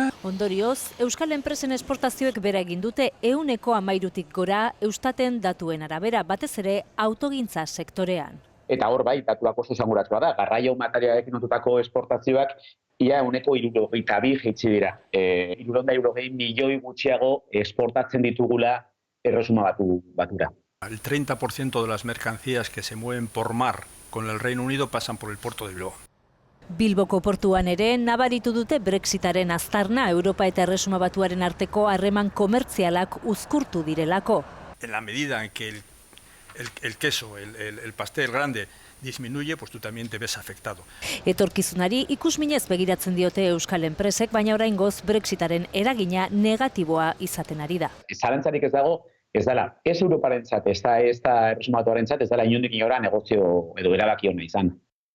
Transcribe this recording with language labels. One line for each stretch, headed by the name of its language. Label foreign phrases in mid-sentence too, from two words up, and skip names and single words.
Basque: Ondorioz, euskal enpresen esportazioek behera egin dute 13%tik gora Eustaten datuen arabera, batez ere autogintza sektorean. Eta hor bai, datuak oso esanguratsua da, garraio materialekin lotutako esportazioak ia 1,72 jaitsi dira. 320 milioi gutxiago esportatzen ditugula Erresuma Batura.
Spanish: El 30% de las mercancías que se mueven por mar con el Reino Unido pasan por el puerto de Bilbao.
Basque: Bilboko portuan ere nabaritu dute Brexitaren aztarna Europa eta Erresuma Batuaren arteko harreman komertzialak uzkurtu direlako.
Spanish: En la medida en que el queso, el pastel grande disminuye, pues tú también te ves afectado.
Basque: Etorkizunari ikusminez begiratzen diote euskal enpresek, baina oraingoz Brexitaren eragina negatiboa izaten ari da. Zalantzarik ez dago, ez dela, ez Europarentzat, ez da Erresuma Batuarentzat, ez dela inondik inora negozio edo erabaki ona izan.